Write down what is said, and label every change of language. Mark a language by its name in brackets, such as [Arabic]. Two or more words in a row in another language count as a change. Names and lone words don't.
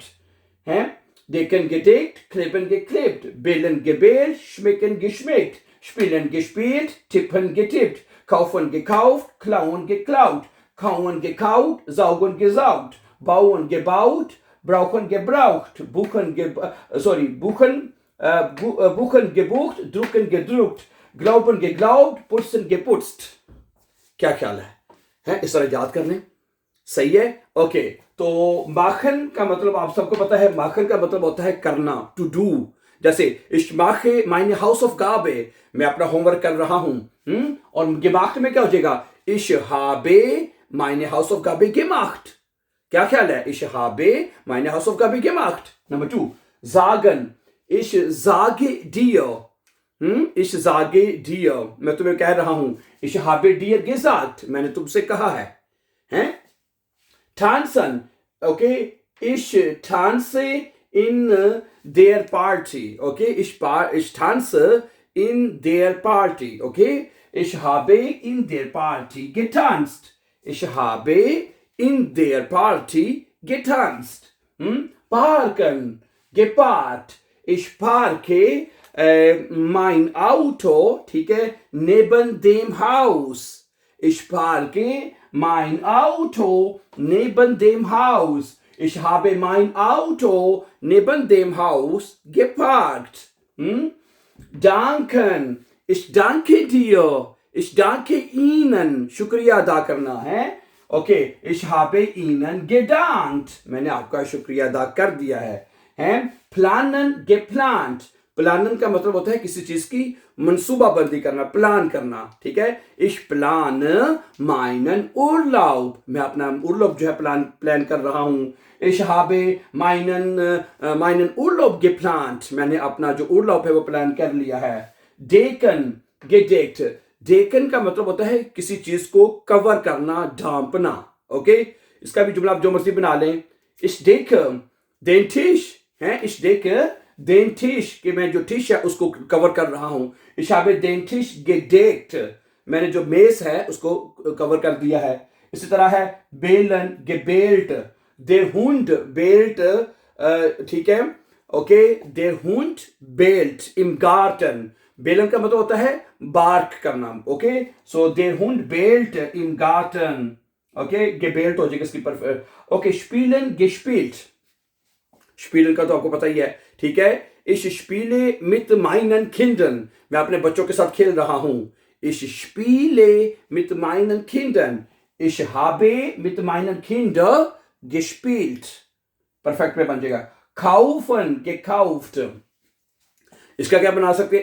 [German] Decken gedeckt, kleben geklebt, bellen gebellt, schmecken geschmeckt, spielen gespielt, tippen getippt, kaufen gekauft, klauen geklaut, kauen gekaut, saugen gesaugt, bauen gebaut, brauchen gebraucht, buchen gebucht, drucken gedruckt, glauben geglaubt, putzen geputzt। [Hindi] क्या ख्याल है इस तरह याद करने? सही है। ओके, तो माखन का मतलब आप सबको पता है, माखन का मतलब होता है करना, [English] to do. [German] जैसे ich mache meine Hausaufgabe, [Hindi] मैं अपना होमवर्क कर रहा हूं। और gemacht में क्या हो जाएगा? [German] ich habe meine Hausaufgabe gemacht। [Hindi] क्या ख्याल है? [German] ich habe meine Hausaufgabe gemacht। नंबर 2, sagen, ich sage dir। ich sage dir, [Hindi] मैं तुम्हें कह रहा हूं। [German] ich habe dir gesagt, [Hindi] मैंने तुमसे कहा है। हैं? [German] Tanzen, okay, ich tanze in der Party, okay, ich tanze in der Party, okay, ich habe in der Party getanzt, ich habe in der Party getanzt, parken, geparkt, ich parke mein Auto, [Hindi] ठीक है, [German] neben dem Haus, ich parke mein Auto neben dem Haus, ich habe mein Auto neben dem Haus geparkt। danken, ich danke dir, ich danke Ihnen, [Hindi] शुक्रिया अदा करना है. ओके, [German] ich habe Ihnen gedankt, [Hindi] मैंने आपका शुक्रिया अदा कर दिया है. [German] planen, geplant, [Hindi] प्लानन का मतलब होता है किसी चीज की मंसूबाबंदी करना, प्लान करना. ठीक है, [German] ich plane meinen Urlaub, [Hindi] मैं अपना उर्लाब जो है प्लान कर रहा हूं. [German] ich habe meinen Urlaub geplant, [Hindi] मैंने अपना जो उर्लाब है वो प्लान कर लिया है. [German] decken, gedeckt, [Hindi] decken का मतलब होता है किसी चीज को कवर करना, ढांपना. ओके, इसका भी जुमला आप जो मर्जी बना लें. [German] ich decke den Tisch, है, ich decke den Tisch, [Hindi] कि मैं जो टिश है उसको कवर कर रहा हूं. [German] ich habe den Tisch gedeckt, [Hindi] मैंने जो मेज है उसको कवर कर दिया है. इसी तरह है बेलन, [German] gebellt, der Hund bellt, [Hindi] ठीक है. ओके, [German] der Hund bellt im Garten, [Hindi] बेलन का मतलब होता है बार्क करना. ओके, [German] so der Hund bellt im Garten. [Hindi] ओके, gebellt हो जाएगा इसकी पर. ओके, [German] spielen, gespielt, [Hindi] spielen का तो आपको पता ही है. ठीक है, [German] ich spiele mit meinen Kindern, [Hindi] मैं अपने बच्चों के साथ खेल रहा हूं. [German] ich spiele mit meinen Kindern, ich habe mit meinen Kindern gespielt. [Hindi] परफेक्ट में बन जाएगा. [German] kaufen, gekauft, [Hindi] इसका क्या बना सकते हैं?